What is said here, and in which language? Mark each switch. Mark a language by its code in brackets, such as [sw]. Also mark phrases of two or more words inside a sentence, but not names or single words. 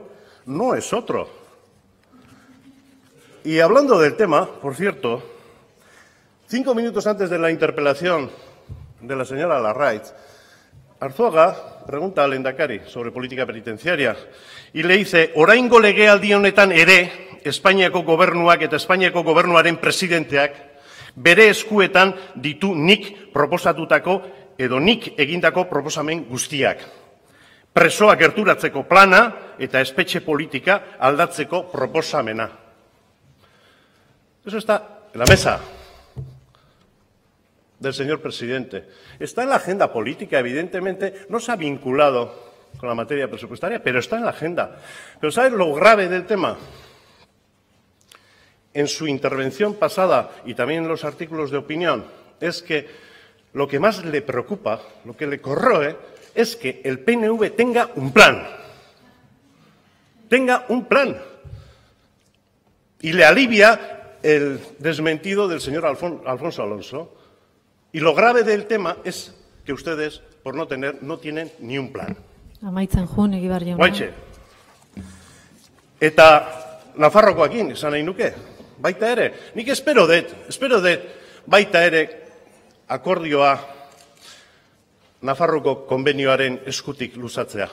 [es] No es otro. Y hablando del tema, por cierto, 5 minutos antes de la interpelación de la señora Larraitz, Arzuaga pregunta al lehendakari sobre política penitenciaria y le dice, [eu] oraingo legealdi honetan ere, Espainiako gobernuak eta Espainiako gobernuaren presidenteak bere eskuetan ditu nik proposatutako edo nik egindako proposamen guztiak. Presoak gerturatzeko plana eta espetxe politika aldatzeko proposamena. [es] Eso está en la mesa del señor presidente. Está en la agenda política, evidentemente, no se ha vinculado con la materia presupuestaria, pero está en la agenda. Pero ¿sabes lo grave del tema? En su intervención pasada y también en los artículos de opinión, es que lo que más le preocupa, lo que le corroe, es que el PNV tenga un plan. Tenga un plan. Y le alivia el desmentido del señor Alfonso Alonso. Y lo grave del tema es que ustedes, por no tener, no tienen ni un plan. [eu] Amaitzen joan, Egibar jauna. Guaitxe. Eta Nafarrokoakin, esan nahi nuke, baita ere. Nik espero dut, baita ere akordioa Nafarroko konbenioaren eskutik luzatzea.